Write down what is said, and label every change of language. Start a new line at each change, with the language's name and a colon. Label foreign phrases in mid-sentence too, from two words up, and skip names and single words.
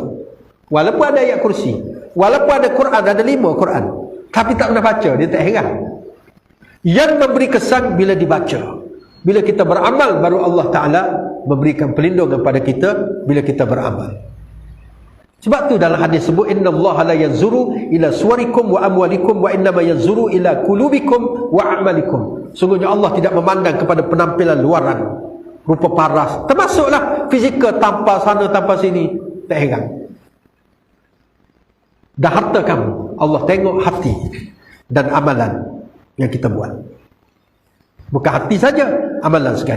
Malay: Walaupun ada ayat kursi, walaupun ada Quran, ada 5 Quran, tapi tak pernah baca, dia tak heran. Yang memberi kesan bila dibaca. Bila kita beramal, baru Allah Ta'ala memberikan perlindungan kepada kita bila kita beramal. Sebab tu dalam hadis sebut,
Arabic: إن الله لا ينظر إلى صوركم وأموالكم وإنما ينظر إلى قلوبكم وأعمالكم.
Malay: Sungguhnya Allah tidak memandang kepada penampilan luaran, rupa paras, termasuklah fizikal, tanpa sana tanpa sini, tak heran. Dan harta kamu, Allah tengok hati dan amalan yang kita buat. Bukan hati saja, amalan sekali.